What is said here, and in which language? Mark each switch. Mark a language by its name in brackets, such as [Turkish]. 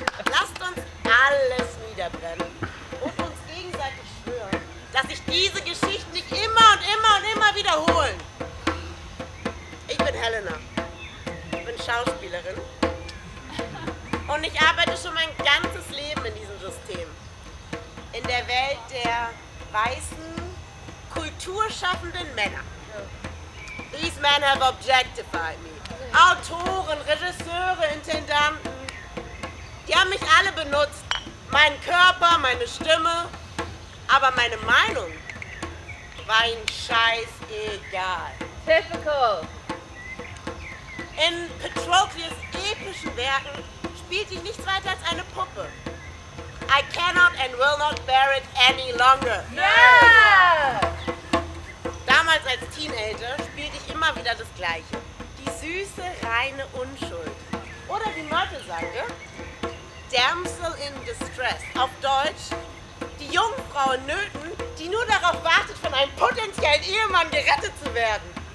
[German] Lasst uns alles niederbrennen und uns gegenseitig schwören, dass sich diese Geschichten nicht immer und immer und immer wiederholen. Ich bin Helena. Ich bin Schauspielerin. Und ich arbeite schon mein ganzes Leben in diesem System. In der Welt der weißen, kulturschaffenden Männer. [English] These men have objectified me. [German] Autoren, Regisseure, Intendanten. Die haben mich alle benutzt. Meinen Körper, meine Stimme. Aber meine Meinung war ihnen scheißegal. [English] Typical. [German] In Patroclus' epischen Werken spielte ich nichts weiter als eine Puppe. [English] I cannot and will not bear it any longer. Yeah! [German] Damals als Teenager spielte ich immer wieder das Gleiche. Die süße, reine Unschuld. Oder wie Myrtle sagte, [English] Damsel in Distress. [German] Auf Deutsch, die Jungfrau in Nöten, die nur darauf wartet, von einem potenziellen Ehemann gerettet zu werden.